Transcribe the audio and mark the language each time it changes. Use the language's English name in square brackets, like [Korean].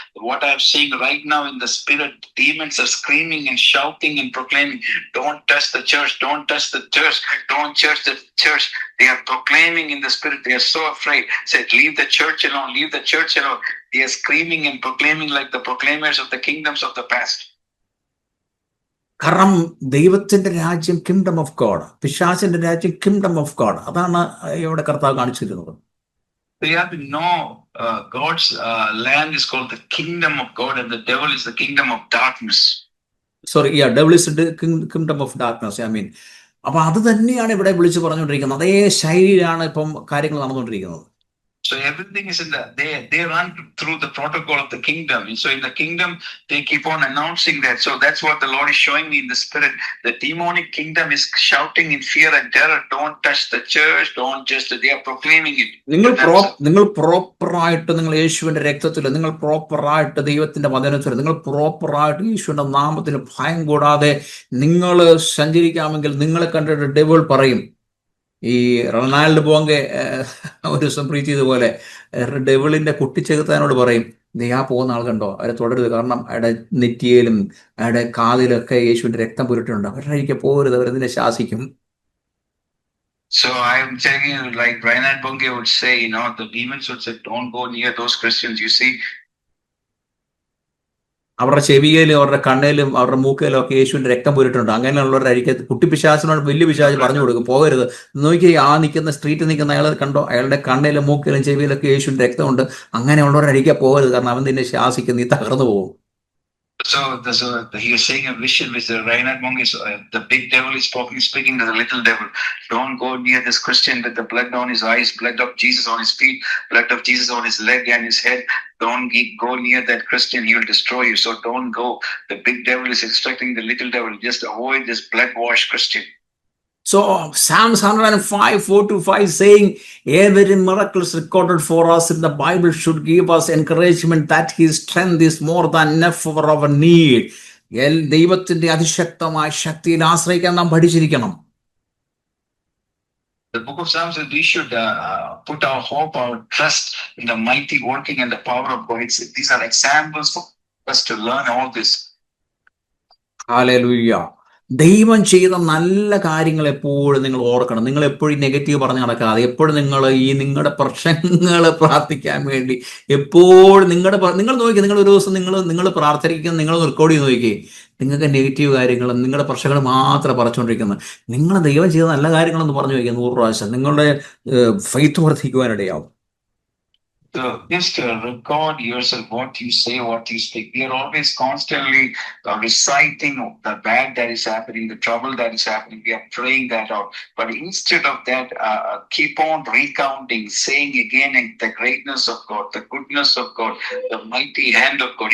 [English] What I am saying right now in the spirit, demons are screaming and shouting and proclaiming, don't touch the church, don't touch the church, don't touch the church. They are proclaiming in the spirit. They are so afraid. Said, leave the church alone, leave the church alone. They are screaming and proclaiming like the proclaimers of the kingdoms of the past. [Malayalam] കാരണം ദൈവത്തിന്റെ രാജ്യം [English] kingdom of God, [Malayalam] പിശാചിന്റെ രാജ്യം kingdom of God. അതാണ് ഇവിടെ കർത്താവ് കാണിച്ചിരുന്നത്. [English] So you have to know God's land is called the kingdom of God, and the devil is the kingdom of darkness. Devil is the kingdom of darkness. [Malayalam] അപ്പൊ അത് തന്നെയാണ് ഇവിടെ വിളിച്ചു പറഞ്ഞുകൊണ്ടിരിക്കുന്നത്. അതേ ശൈലിയിലാണ് ഇപ്പം കാര്യങ്ങൾ നടന്നുകൊണ്ടിരിക്കുന്നത്. [English] So everything is in they run through the protocol of the kingdom. And so in the kingdom, they keep on announcing that. So that's what the Lord is showing me in the spirit. The demonic kingdom is shouting in fear and terror, don't touch the church, don't just, they are proclaiming it. [Malayalam] നിങ്ങൾ പ്രോപ്പറായിട്ട് നിങ്ങൾ യേശുവിന്റെ രക്തത്തിൽ, നിങ്ങൾ പ്രോപ്പറായിട്ട് ദൈവത്തിന്റെ വചനത്തിൽ, നിങ്ങൾ പ്രോപ്പറായിട്ട് യേശുവിന്റെ നാമത്തിൽ ഭയം കൂടാതെ നിങ്ങൾ സഞ്ചരിക്കാമെങ്കിൽ നിങ്ങളെ കണ്ടിട്ട് ഡെവിൾ പറയും. ഈ റൊണാൾഡ് ബോങ്കെ ഒരു ദിവസം പ്രീച്ച് ചെയ്തതുപോലെ ഡെവിളിന്റെ കുട്ടിച്ചെകുത്താനോട് പറയും, നീ ആ പോകുന്ന ആൾ കണ്ടോ, അവരെ തുടരുത്, കാരണം അയാളുടെ നെറ്റിയിലും അയാളുടെ കാതിലൊക്കെ യേശുവിന്റെ രക്തം പുരട്ടുന്നുണ്ട്, അവരുടെ അരികെ പോകരുത്, അവരെതിനെ ശാസിക്കും. [English] So I'm telling you, like Reinhard Bonnke would say, the demons would say, don't go near those Christians. You see, [Malayalam] അവരുടെ ചെവിയിലും അവരുടെ കണ്ണിലും അവരുടെ മൂക്കിലും ഒക്കെ യേശുവിന്റെ രക്തം പുരട്ടുണ്ട്. അങ്ങനെയുള്ളവരുടെ അരികെ കുട്ടിപ്പിശാചിനോട് വലിയ പിശാച് പറഞ്ഞു കൊടുക്കും, പോകരുത്. നോക്കി ആ നിൽക്കുന്ന സ്ട്രീറ്റിൽ നിൽക്കുന്ന അയാൾ കണ്ടോ, അയാളുടെ കണ്ണിലും മൂക്കിലും ചെവിയിലൊക്കെ യേശുവിന്റെ രക്തമുണ്ട്, അങ്ങനെയുള്ളവരുടെ അരികെ പോകരുത്, കാരണം അവൻ നിന്നെ ശാസിക്കും, നീ തകർന്നു പോകും. [English] So he was saying a vision with Reinhard Bonnke. The big devil is speaking to the little devil. Don't go near this Christian with the blood on his eyes, blood of Jesus on his feet, blood of Jesus on his leg and his head. Don't go near that Christian. He will destroy you. So don't go. The big devil is instructing the little devil. Just avoid this blood-washed Christian. So Psalms 105:4-5 saying, every miracle is recorded for us in the Bible should give us encouragement that his strength is more than enough for our need. [Malayalam] ദൈവത്തിന്റെ അതിശക്തമായ ശക്തിയിൽ ആശ്രയിക്കാൻ നാം പഠിച്ചിരിക്കണം. [English] The book of Psalms says we should put our hope, our trust in the mighty working and the power of God. These are examples for us to learn all this. Hallelujah. [Malayalam] ദൈവം ചെയ്ത നല്ല കാര്യങ്ങൾ എപ്പോഴും നിങ്ങൾ ഓർക്കണം. നിങ്ങൾ എപ്പോഴും negative പറഞ്ഞ് നടക്കാതെ, എപ്പോഴും നിങ്ങളുടെ പ്രശ്നങ്ങൾ പ്രാർത്ഥിക്കാൻ വേണ്ടി എപ്പോഴും നിങ്ങൾ നോക്കി, നിങ്ങൾ ഒരു ദിവസം നിങ്ങൾ പ്രാർത്ഥിക്കുന്ന, നിങ്ങൾ റെക്കോർഡ് ചെയ്ത് നോക്കി, നിങ്ങൾക്ക് നെഗറ്റീവ് കാര്യങ്ങളും നിങ്ങളുടെ പ്രശ്നങ്ങൾ മാത്രം പറഞ്ഞുകൊണ്ടിരിക്കുന്നത്. നിങ്ങൾ ദൈവം ചെയ്ത നല്ല കാര്യങ്ങളെന്ന് പറഞ്ഞു നോക്കിയാൽ 100 പ്രാവശ്യം നിങ്ങളുടെ faith വർദ്ധിക്കുവാനിടയാവും. [English] So just record yourself, what you say, what you speak. We are always constantly reciting the bad that is happening, the trouble that is happening. We are praying that out. But instead of that, keep on recounting, saying again the greatness of God, the goodness of God, the mighty hand of God.